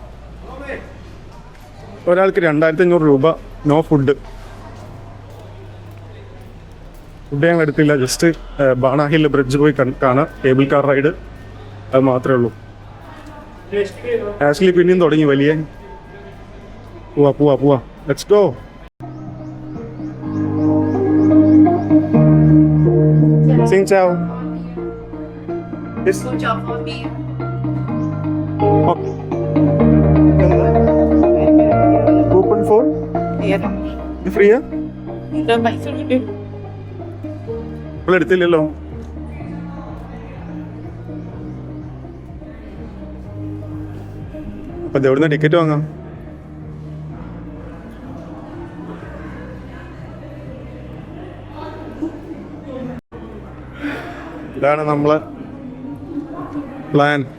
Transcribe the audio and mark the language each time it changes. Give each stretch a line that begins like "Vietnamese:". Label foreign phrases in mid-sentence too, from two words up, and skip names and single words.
Malayalam: ഒരാൾക്ക് 2500 രൂപ,
English: no food.
Malayalam: ഫുഡ് ഞങ്ങൾ എടുത്തില്ല, ജസ്റ്റ് ബാണ ഹിൽ ബ്രിഡ്ജ് പോയി കാണാം,
English: cable car ride,
Malayalam: അത് മാത്രമേ ഉള്ളൂ. ആക്ച്വലി പിന്നെയും തുടങ്ങി വലിയ. പോവാ
English: let's go.
Vietnamese: Xin chào.
English: Yes. Oh. Open for? Yeah. Free? The Mysore did.
Malayalam: ഇപ്പോൾ എടുത്തില്ലല്ലോ. അപ്പൊ എവിടുന്ന ടിക്കറ്റ് വാങ്ങാം? ഇതാണ് നമ്മളെ പ്ലാൻ.